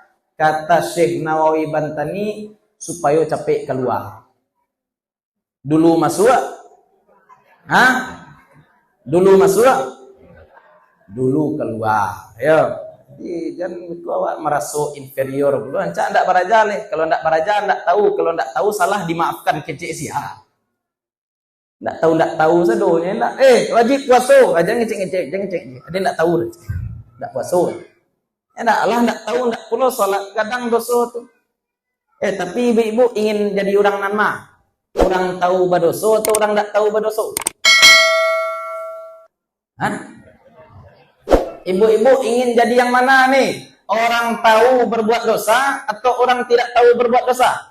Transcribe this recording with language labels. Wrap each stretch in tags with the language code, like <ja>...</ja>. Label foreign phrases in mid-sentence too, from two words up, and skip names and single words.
<id>Kata Syekh Nawawi Bantani, supaya capek keluar. Dulu masuk? Dulu masuk? Dulu keluar. Ya. Jangan kau merasa inferior dulu.</id> <min>Ancak ndak baraja leh. Kalau ndak baraja ndak tahu. Kalau ndak tahu salah dimaafkan kecik sia. Ndak tahu sadonya ndak. Wajib puasa. Jangan ngecek. Ada ndak tahu. Ndak puasa. Ndak lah ndak tahu ndak pula salat kadang dosa tu.</min> <id>Tapi ibu-ibu ingin jadi orang nama. Orang tahu berdosa atau orang ndak tahu berdosa? Ibu-ibu ingin jadi yang mana nih? Orang tahu berbuat dosa atau orang tidak tahu berbuat dosa?</id>